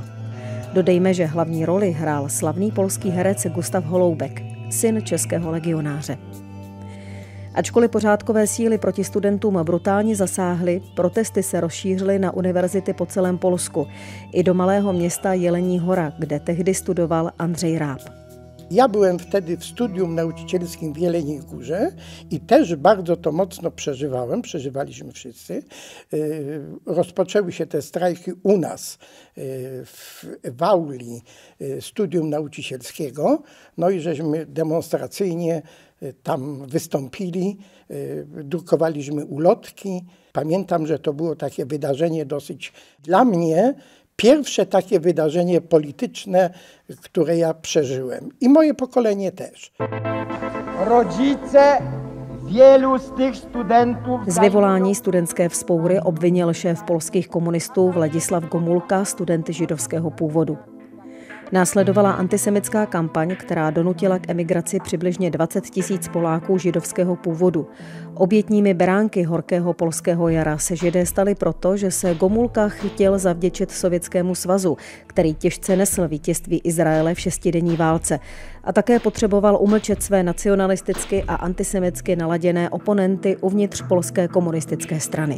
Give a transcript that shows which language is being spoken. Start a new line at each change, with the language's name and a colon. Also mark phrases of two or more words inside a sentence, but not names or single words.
Czech: Dodejme, že hlavní roli hrál slavný polský herec Gustav Holoubek, syn českého legionáře. Ačkoliv pořádkové síly proti studentům brutálně zasáhly, protesty se rozšířily na univerzity po celém Polsku i do malého města Jelení Hora, kde tehdy studoval Andrzej Ráb.
Polish: Ja byłem wtedy w studium nauczycielskim w Jeleniej Górze i też bardzo to mocno przeżywaliśmy wszyscy. Rozpoczęły się te strajki u nas w auli studium nauczycielskiego, no i żeśmy demonstracyjnie tam wystąpili, drukowaliśmy ulotki. Pamiętam, że to było takie wydarzenie dosyć dla mnie pierwsze takie wydarzenie polityczne, które ja przeżyłem. I moje pokolenie też. Rodzice wielu z tych studentów...
Czech: Z vyvolání studentské vzpoury obvinil šéf polských komunistů Vladislav Gomulka studenty židovského původu. Následovala antisemitská kampaň, která donutila k emigraci přibližně 20 000 Poláků židovského původu. Obětními beránky horkého polského jara se Židé stali proto, že se Gomulka chtěl zavděčit Sovětskému svazu, který těžce nesl vítězství Izraele v šestidenní válce a také potřeboval umlčet své nacionalisticky a antisemitsky naladěné oponenty uvnitř polské komunistické strany.